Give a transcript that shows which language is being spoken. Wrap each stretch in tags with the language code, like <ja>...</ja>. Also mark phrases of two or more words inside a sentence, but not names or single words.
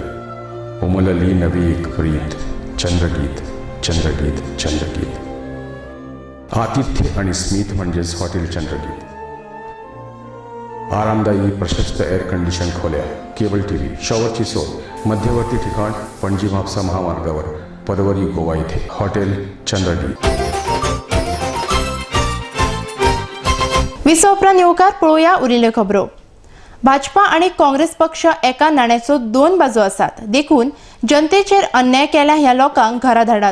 <mr>उमलली नवी एक प्रीत, चंद्रगीत चंद्रगीत चंद्रगीत. आतिथ्य आणि स्मित म्हणजेच हॉटेल चंद्रगीत. आरामदायी प्रशस्त</mr> <en>air condition</en> <mr>खोल्या,</mr> <en>cable TV,</en> <mr>शॉवरची सोय, मध्यवर्ती ठिकाण पणजी म्हापसा महामार्गावर, पदवरी गोवा इथे हॉटेल चंद्रगीत.</mr> <kok>विसव उपरांत येवकार पळोवया उरिल्ल्यो खबरो. भाजपा आणि काँग्रेस पक्ष एका नाण्याच्यो 2 बाजू आसात. देखून जनतेचेर अन्याय केल्या ह्या लोकांक घरा धाडात.</kok>